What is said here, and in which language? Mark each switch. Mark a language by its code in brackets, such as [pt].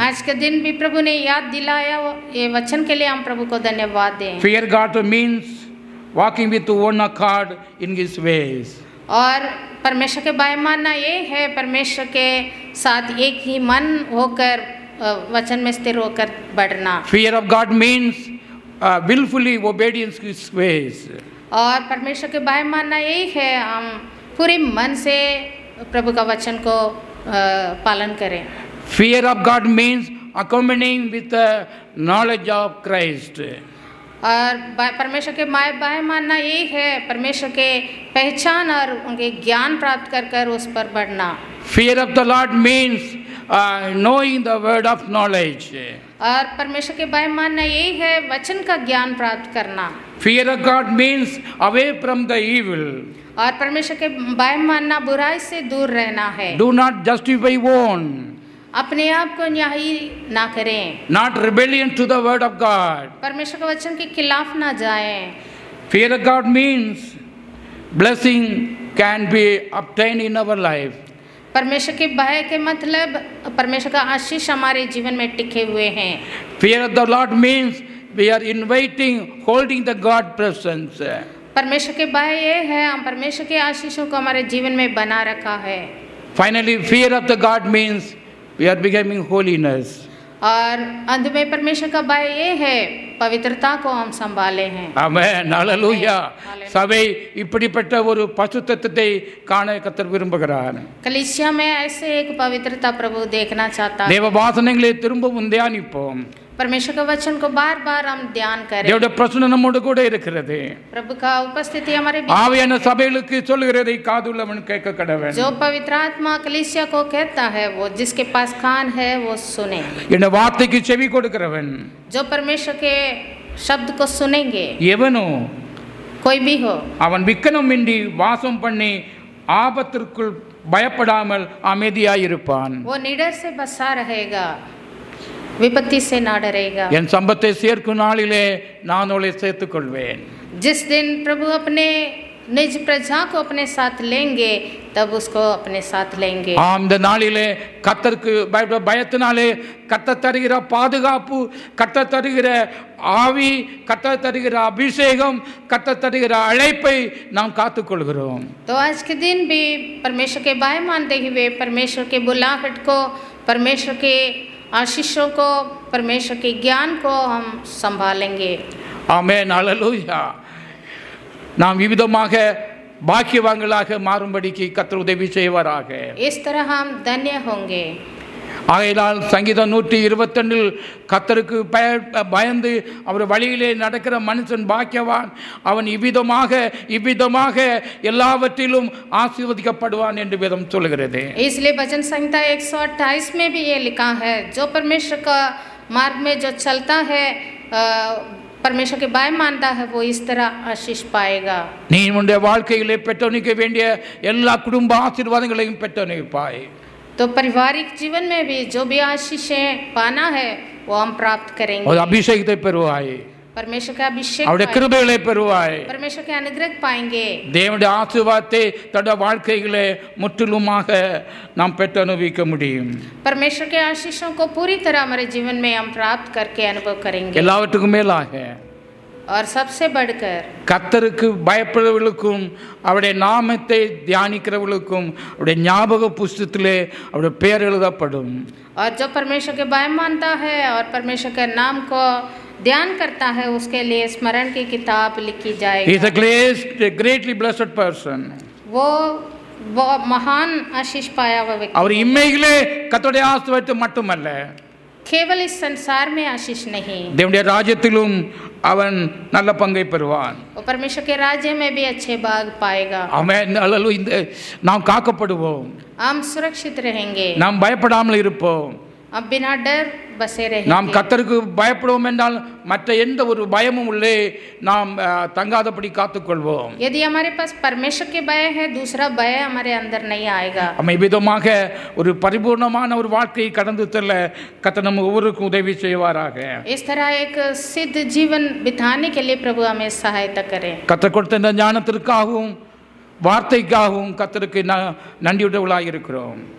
[hi] आज के दिन भी प्रभु ने याद दिलाया, ये वचन के लिए हम प्रभु को धन्यवाद दें। [en] Fear God means walking with one accord in His ways. [hi] और परमेश्वर के भय मानना ये है परमेश्वर के साथ एक ही मन होकर वचन में स्थिर होकर बढ़ना। [en] Fear of God means willfully obedience to His ways. [hi] और परमेश्वर के भय मानना यही है हम पूरे मन से प्रभु का वचन को पालन करें। [en] Fear of God means accompanying with the knowledge of Christ. [hi] और परमेश्वर के भय मानना यही है परमेश्वर के पहचान और उनके ज्ञान प्राप्त कर कर उस पर बढ़ना। [en] Fear of the Lord means knowing the word of knowledge. [hi] और परमेश्वर के भय मानना यही है वचन का ज्ञान प्राप्त करना। [en] Fear of God means away from the evil. [hi] और परमेश्वर के भय मानना बुराई से दूर रहना है। [en] Do not justify own. [hi] अपने आप को न्यायी ना करें। [en] Not rebellion to the word of God. [hi] परमेश्वर के वचन के खिलाफ ना जाएं। [en] Fear of God means blessing can be obtained in our life. [hi] परमेश्वर के भय के मतलब परमेश्वर का आशीष हमारे जीवन में टिके हुए हैं। [en] Fear of the Lord means we are inviting, holding the God presence. [hi] परमेश्वर के भय ये है हम परमेश्वर के आशीषों को हमारे जीवन में बना रखा है। [en] Finally, fear of the God means we are becoming holiness. [hi] और अंत में परमेश्वर का भय ये है पवित्रता को हम संभाले हैं। [en] Amen. Hallelujah. [ta] சபை இப்படிப்பட்ட ஒரு பசுத்தத்தை காண கர்த்தர் விரும்புகிறார். [hi] कलीसिया में ऐसे एक पवित्रता प्रभु देखना चाहता है। [ta] தேவ வாசனைகளை திரும்பவும் தியானிப்போம். [hi] परमेश्वर का वचन को बार बार हम ध्यान करें। [ta] தேவனுடைய பிரசன்னம் நம்மோடு கூட இருக்கிறது. [hi] प्रभु का उपस्थिति हमारे बीच। [ta] ஆவியான சபைகளுக்கு சொல்லுகிறதை காதுள்ளவன் கேட்க கடவன். [hi] जो पवित्र आत्मा कलीसिया को कहता है वो जिसके पास कान है वो सुने। [ta] இந்த வார்த்தைக்கு செவி கொடுக்கிறவன் [hi] जो परमेश्वर के शब्द को सुनेंगे [ta] எவனோ [hi] कोई भी हो [ta] அவன் விக்கனமின்றி வாசம் பண்ணி ஆபத்திற்குள் பயப்படாமல் அமைதியாயிருப்பான். [hi] वो निडर से बसा रहेगा, विपत्ति से ना डरेगा। [ta] என் சம்பத்தை சேர்க்கும் நாளிலே நான் அவளை சேர்த்துக் கொள்வேன். [hi] जिस दिन प्रभु अपने निज प्रजा को अपने साथ लेंगे तब उसको अपने साथ लेंगे। [ta] இந்த நாளிலே கர்த்தருக்கு பயத்தினாலே கர்த்தர் தருகிற பாதுகாப்பு, கர்த்தர் தருகிற ஆவி, கர்த்தர் தருகிற அபிஷேகம், கர்த்தர் தருகிற அழைப்பை நாம் காத்துக்கொள்கிறோம். [hi] तो आज के दिन भी परमेश्वर के भय मानते हुए परमेश्वर के बुलाहट को, परमेश्वर के आशीषों को, परमेश्वर के ज्ञान को हम संभालेंगे। [ta] ஆமென். ஹல்லேலூயா. நாம் விவிதமாக பாக்கியவான்களாக மாறும்படிக்கு கர்த்தர் உதவி செய்வாராக. [hi] इस तरह हम धन्य होंगे। [ta] ஆகையால் சங்கீதம் 122 கர்த்தருக்கு பயந்து அவர் வழியிலே நடக்கிற மனுஷன் பாக்கியவான், அவன் இவ்விதமாக எல்லாவற்றிலும் ஆசீர்வதிக்கப்படுவான் என்று வேதம் சொல்கிறது. [hi] इसलिए भजन संहिता 128 में भी ये लिखा है, जो परमेश्वर का मार्ग में जो चलता है, परमेश्वर के भय मानता है, वो इस तरह आशीष पाएगा। [ta] நீ உன்னுடைய வாழ்க்கையிலே பெற்றணிக்க வேண்டிய எல்லா குடும்ப ஆசீர்வாதங்களையும் பெற்றணிப்பாய். [hi] तो पारिवारिक जीवन में भी जो भी आशीषें पाना है वो हम प्राप्त करेंगे। [ta] ஒரு அபிஷேகத்தை பெறுவாய். [hi] परमेश्वर का अभिषेक [ta] அவருடைய கிருபைகளை பெறுவாய். [hi] परमेश्वर के अनुग्रह पाएंगे। [ta] தேவனுடைய ஆசீர்வாதத்தை தன்னுடைய வாழ்க்கையிலே முற்றிலுமாக நாம் பெற்றனுபவிக்க முடியும். [hi] परमेश्वर के आशीषों को पूरी तरह हमारे जीवन में हम प्राप्त करके अनुभव करेंगे। [ta] எல்லாவற்றுக்கும் மேலாக [hi] और सबसे बढ़कर [ta] கர்த்தருக்கு பயப்படுறவர்களுக்கும் அவருடைய நாமத்தை தியானிக்கிறவர்களுக்கும் அவருடைய ஞாபக புஸ்தகத்திலே அவருடைய பெயர் எழுதப்படும். [hi] और जो परमेश्वर के भय मानता है और परमेश्वर के नाम को ध्यान करता है उसके लिए स्मरण की किताब लिखी [en] He is [hi] जाएगी। [en] a greatly blessed person. [hi] वो महान आशीष पाया हुआ [ta] அவர் [hi] व्यक्ति [ta] இம்மையிலே கர்த்தருடைய ஆசீர்வாதத்தை மட்டுமல்ல, [hi] केवल इस संसार में आशीष नहीं, [ta] தேவனுடைய ராஜ்யத்திலும் அவன் நல்ல பங்கை பெறுவான். [hi] वो परमेश्वर के राज्य में भी अच्छे भाग पाएगा। [ta] அவன் இந்த நாம் காக்கப்படுவோம், [hi] हम सुरक्षित रहेंगे, [ta] நாம் பயப்படாமல் இருப்போம். [hi] अब बिना डर बसे [ta] நாம் [hi] रहेंगे। [ta] கர்த்தருக்கு பயப்படுவோம் என்றால் மற்ற எந்த ஒரு பயமும் உள்ளே நாம் தங்காதபடி காத்துக்கொள்வோம். [hi] यदि हमारे पास परमेश्वर के भय है, दूसरा भय हमारे अंदर नहीं आएगा। [ta] நம்ம விதமாக ஒரு பரிபூர்ணமான ஒரு வாழ்க்கையை கடந்து செல்ல கர்த்தர் நம்ம ஒவ்வொருவருக்கும் உதவி செய்வாராக. [hi] इस तरह एक सिद्ध जीवन बिताने के लिए प्रभु हमें सहायता करें। [ta] கர்த்தர் கொடுத்த இந்த ஞானத்திற்காகவும் வார்த்தைக்காகவும் கர்த்தருக்கு நன்றியுள்ளவர்களாக இருக்கிறோம்.